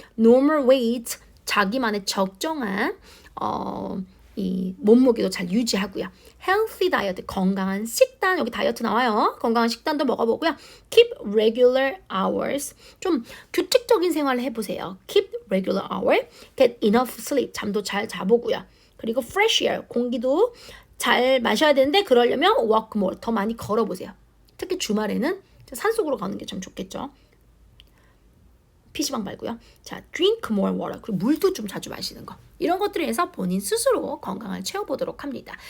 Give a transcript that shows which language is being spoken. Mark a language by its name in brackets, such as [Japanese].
[English] Normal weight, [Korean] 자기만의 적정한 이 몸무게도 잘 유지하고요. [English] Healthy diet, [Korean] 건강한 식단, 여기 다이어트 나와요. 건강한 식단도 먹어보고요. [English] Keep regular hours, [Korean] 좀 규칙적인 생활을 해보세요. [English] Keep regular hour, get enough sleep, [Korean] 잠도 잘 자보고요. 그리고 [English] fresh air, [Korean] 공기도 잘 마셔야 되는데 그러려면 [English] walk more, [Korean] 더 많이 걸어보세요. 특히 주말에는 산속으로 가는 게 참 좋겠죠. PC방 말고요. 자, [English] drink more water. [Korean] 그리고 물도 좀 자주 마시는 거. 이런 것들을 해서 본인 스스로 건강을 채워보도록 합니다.